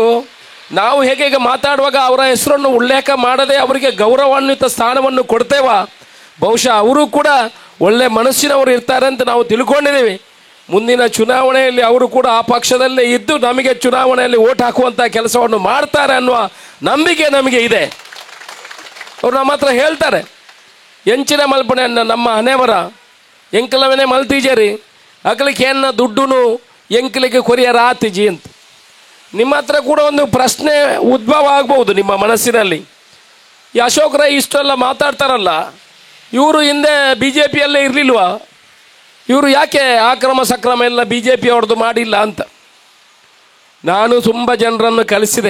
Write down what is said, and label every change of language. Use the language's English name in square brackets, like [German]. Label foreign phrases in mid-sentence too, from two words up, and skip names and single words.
[Kannada] ನಾವು ಹೇಗೆ ಮಾತಾಡುವಾಗ ಅವರ ಹೆಸರನ್ನು ಉಲ್ಲೇಖ ಮಾಡದೆ ಅವರಿಗೆ ಗೌರವಾನ್ವಿತ ಸ್ಥಾನವನ್ನು ಕೊಡ್ತೇವ, ಬಹುಶಃ ಅವರು ಕೂಡ ಒಳ್ಳೆ ಮನಸ್ಸಿನವರು ಇರ್ತಾರೆ ಅಂತ ನಾವು ತಿಳ್ಕೊಂಡಿದ್ದೀವಿ. ಮುಂದಿನ ಚುನಾವಣೆಯಲ್ಲಿ ಅವರು ಕೂಡ ಆ ಪಕ್ಷದಲ್ಲೇ ಇದ್ದು ನಮಗೆ ಚುನಾವಣೆಯಲ್ಲಿ ಓಟ್ ಹಾಕುವಂಥ ಕೆಲಸವನ್ನು ಮಾಡ್ತಾರೆ ಅನ್ನುವ ನಂಬಿಕೆ ನಮಗೆ ಇದೆ. ಅವರು ನಮ್ಮ ಹತ್ರ ಹೇಳ್ತಾರೆ, [Tulu] ಎಂಚಿನ ಮಲ್ಪಣೆ ನಮ್ಮ ಹಣೆವರ ಎಂಕಲವನೇ ಮಲ್ತೀಜರಿ ಅಕಲಿಕ್ಕೆ ಏನ ದುಡ್ಡು ಎಂಕಲಿಗೆ ಕೊರಿಯರ ಆತಿಜಿ ಅಂತ. [Kannada] ನಿಮ್ಮ ಹತ್ರ ಕೂಡ ಒಂದು ಪ್ರಶ್ನೆ ಉದ್ಭವ ಆಗ್ಬೋದು ನಿಮ್ಮ ಮನಸ್ಸಿನಲ್ಲಿ. ಈ ಅಶೋಕ್ ರೈ ಇಷ್ಟೆಲ್ಲ ಮಾತಾಡ್ತಾರಲ್ಲ, ಇವರು ಹಿಂದೆ ಬಿ ಜೆ ಪಿಯಲ್ಲೇ ಇರಲಿಲ್ವಾ? ಇವರು ಯಾಕೆ ಆಕ್ರಮ ಸಕ್ರಮ ಎಲ್ಲ ಬಿ ಜೆ ಪಿ ಅವ್ರದ್ದು ಮಾಡಿಲ್ಲ ಅಂತ. ನಾನು ತುಂಬ ಜನರನ್ನು ಕಲಿಸಿದೆ.